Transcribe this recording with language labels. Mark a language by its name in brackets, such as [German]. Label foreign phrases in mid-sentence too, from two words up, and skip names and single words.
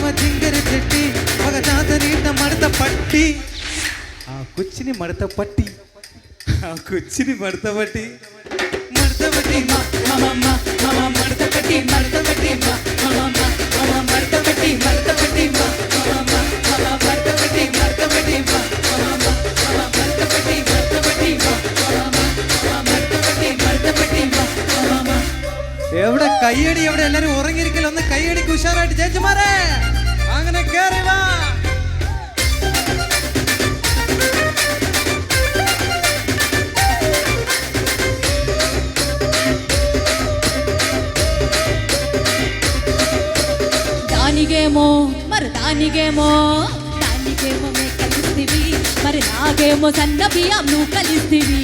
[Telugu] జింగరి చెట్టి ఒక తాత నీట మడత పట్టి ఆ కుచ్చిని మడత పట్టి కుచ్చిని మడతబట్టి మడతబట్టి మడతబట్టి మడతబట్టి మడతబట్టి మడతబట్టి మడతబట్టి [Malayalam] എവിടെ കയ്യടി? എവിടെ എല്ലാരും ഉറങ്ങിയിരിക്കല്ലോ? ഒന്ന് കയ്യടിക്ക് ഉഷാറായിട്ട് ചേച്ചിമാരെ അങ്ങനെ കേറി വാ. [Telugu] దానికేమో మరి దానికేమో మే కలిస్తివి, మరి నాకేమో సన్న బియ్యం నువ్వు కలిస్తివి.